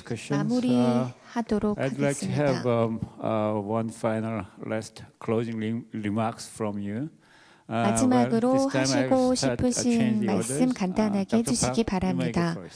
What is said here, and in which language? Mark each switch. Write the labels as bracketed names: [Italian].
[Korean] 마무리하도록 하겠습니다. [English] One final last closing remarks from you. [Korean] 마지막으로 하시고 싶으신 말씀 간단하게 해주시기 바랍니다.